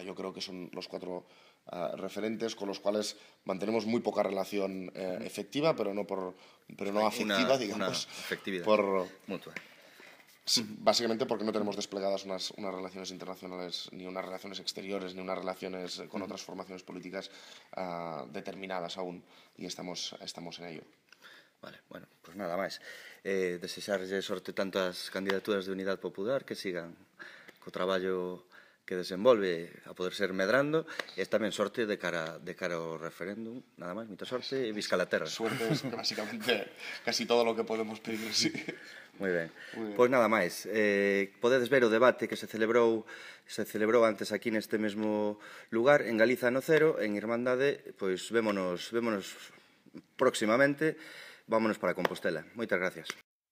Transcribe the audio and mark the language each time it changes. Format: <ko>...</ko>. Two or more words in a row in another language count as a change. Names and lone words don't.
<es>Yo creo que son los 4 referentes con los cuales mantenemos muy poca relación efectiva, pero no afectiva, digamos. Una efectividad mutua. Sí, básicamente porque no tenemos desplegadas unas relaciones internacionales, ni unas relaciones exteriores, ni unas relaciones con otras formaciones políticas determinadas aún, y estamos en ello.</es> <gl>Vale, bueno, pues nada máis. Desexarlle sorte tanto as candidaturas de Unidade Popular, que sigan co traballo que desenvolve a poder ser medrando, e tamén sorte de cara ao referéndum. Nada máis, moita sorte, e</gl> <ca>visca la terra.</ca> <es>Suerte es básicamente casi todo lo que podemos pedir, sí.</es> <gl>Moi ben. Pois nada máis. Podedes ver o debate que se celebrou antes aquí neste mesmo lugar, en Galiza no Cero, en Irmandade. Pois vémonos próximamente. Vámonos para Compostela. Moitas gracias.</gl>